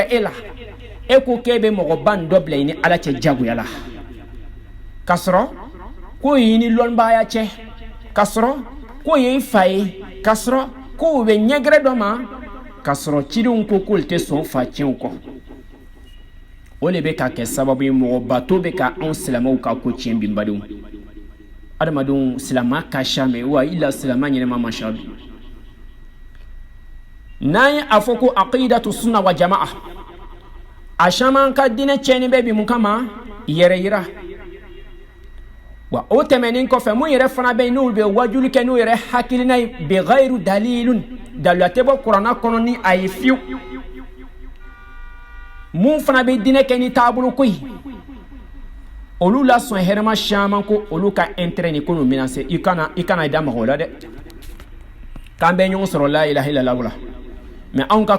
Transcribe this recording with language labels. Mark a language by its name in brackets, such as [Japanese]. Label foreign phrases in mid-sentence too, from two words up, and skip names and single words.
[Bambara] e la e ko k'e bɛ mɔgɔba nin dɔ bila i ni ala cɛ jagoya la k'a sɔrɔ ko i ni lɔnnibagaya cɛ k'a sɔrɔ ko ye i fa ye k'a sɔrɔ ko u bɛ ɲɛgɛrɛ dɔ ma k'a sɔrɔ cidenw ko k'olu tɛ sɔn fa tiɲɛw kɔ o de bɛ ka kɛ sababu ye mɔgɔbato bɛ ka anw silamɛw ka ko tiɲɛ bi badenw adamadenw silamɛ ka ca mɛ wa i la silamɛ ɲɛnɛma ma ca bi n'an ye a fɔ ko [Arabic] عقيدة السنة والجماعة [Bambara] a caman ka diinɛ tiɲɛni bɛ bi mun kama yɛrɛ yira wa o tɛmɛnen kɔfɛ mun yɛrɛ fana bɛ yen n'olu bɛ wajuli kɛ n'u yɛrɛ hakilina ye bi [Arabic] غير دليل [Bambara] daluya tɛ bɔ kuranna kɔnɔ ni a ye fiyewu mun fana bɛ diinɛ kɛ ni taabolo ko ye olu la sɔn hɛrɛma caman ko olu ka intérêt ni ko n'u menacer i kana da mɔgɔw la dɛ k'an bɛ ɲɔgɔn sɔrɔ la [Arabic] إله إلا الله [Bambara] la mais anw ka